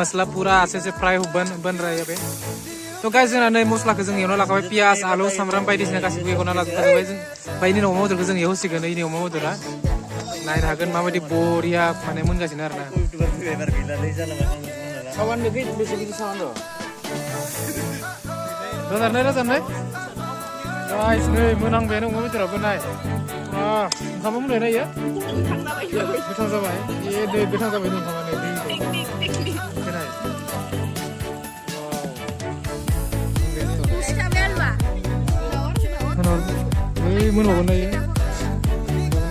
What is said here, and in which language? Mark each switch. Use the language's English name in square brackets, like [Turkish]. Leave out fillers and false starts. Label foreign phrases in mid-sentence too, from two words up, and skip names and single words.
[Hindi] मसला पूरा अच्छे से फ्राई बन रहा है यहाँ पे तो [Bodo] गाइस जोंना नै मस्लाखौ जों एवना लाखाबाय पियास आलु सामब्राम बायदिसिना गासिबो एवना लाजोबखाबाय जों बायनि अमा बेदरखौ जों एवहोसिगोन इनि अमा बेदरा नायनो हागोन माबायदि बरिया माने मोनगासिनो आरो ना रोजाबनाय गाइस नै मोनांबायानो अमा बेदराबो नाय ओंखामा मोनबाय ना इयो गोथां जाबाय दै गोथां जाबाय ओंखामा नै मोनबावगोन ना इयो